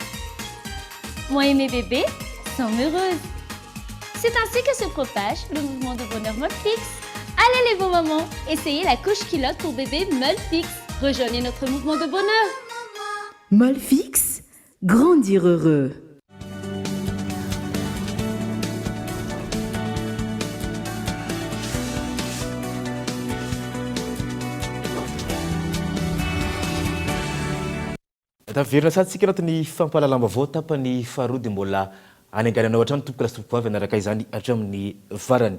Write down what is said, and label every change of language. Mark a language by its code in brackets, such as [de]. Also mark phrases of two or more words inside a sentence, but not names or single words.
[fr] Moi et mes bébés sont heureuses. C'est ainsi que se propage le mouvement de bonheur Molfix. Allez les beaux mamans, essayez la couche culotte pour bébé Molfix. Rejoignez notre mouvement de bonheur. Molfix, grandir heureux. [mg] taverina satsika anatin'ny fampalalamba vao tapany faharoa dia mbola anengananao hatrany tompoka lasy tompovavy anaraka izany hatramin'ny farany.